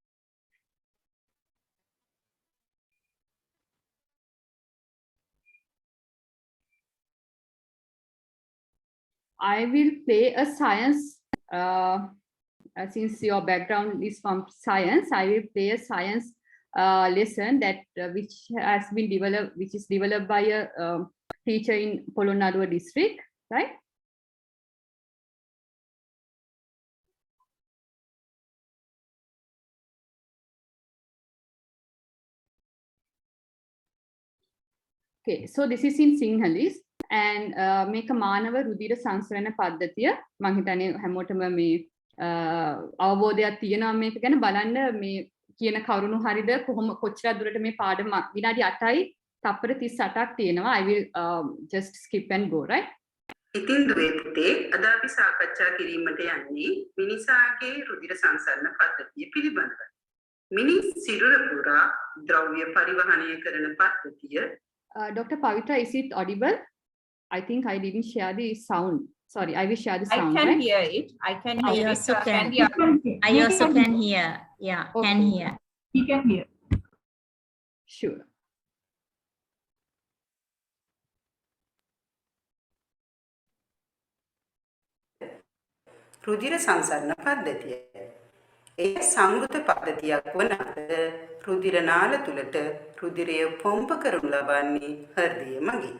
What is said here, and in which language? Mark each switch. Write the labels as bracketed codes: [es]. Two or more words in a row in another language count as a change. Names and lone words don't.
[en] I will play a science, since your background is from science, I will play a science lesson that which is developed by a teacher in Polonnaruwa district, right? Okay, so this is in Sinhalese. And [si] මේක මානව රුධිර සංසරණ පද්ධතිය මම හිතන්නේ හැමෝටම මේ අවබෝධයක් තියෙනවා මේක ගැන බලන්න මේ කියන කරුණු හරියද කොච්චර දුරට මේ පාඩම විනාඩි 8යි තප්පර 38ක් තියෙනවා. [en] I will just skip and go, right? [si] ඉතින් දුවේ පුතේ අද අපි සාකච්ඡා කිරීමට යන්නේ මිනිසාගේ රුධිර සංසරණ පද්ධතිය පිළිබඳව. මිනිස් සිරුර පුරා ද්‍රව්‍ය පරිවහනය කරන පද්ධතිය. [en] Dr. Pavitra, is it audible? I think I didn't share the sound. Sorry, I will share the sound. I can right? hear it. I can hear it. I also can hear. Yeah, Okay. can hear. You can hear. Sure. [si] රුධිර සංසරණ පද්ධතිය. එය සංවෘත පද්ධතියක් වන අතර රුධිර නාල තුලට රුධිරය පොම්ප කරනු ලබන්නේ හෘදය මගින්.